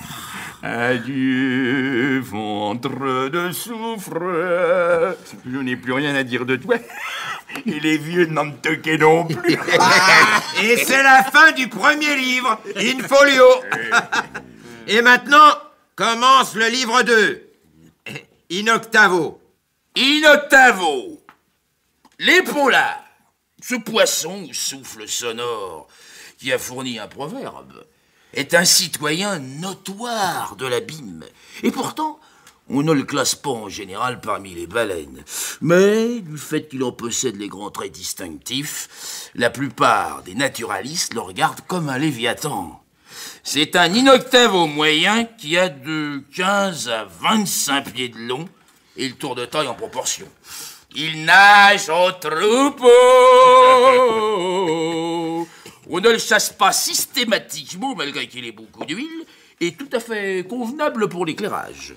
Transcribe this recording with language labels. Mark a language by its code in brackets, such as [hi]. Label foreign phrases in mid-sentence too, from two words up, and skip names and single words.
[fr] Adieu, ventre de soufre. Je n'ai plus rien à dire de toi. Et les vieux n'en te quai non plus. Et c'est la fin du premier livre, [la] In Folio. [fr] Et maintenant, commence le livre 2. [la] In octavo. In octavo, [fr] l'épaulard, ce poisson au souffle sonore qui a fourni un proverbe, est un citoyen notoire de l'abîme. Et pourtant, on ne le classe pas en général parmi les baleines. Mais du fait qu'il en possède les grands traits distinctifs, la plupart des naturalistes le regardent comme un léviathan. C'est un [la] in octavo [fr] moyen qui a de 15 à 25 pieds de long et le tour de taille en proportion. Il nage en troupeau. On ne le chasse pas systématiquement, malgré qu'il ait beaucoup d'huile, et tout à fait convenable pour l'éclairage.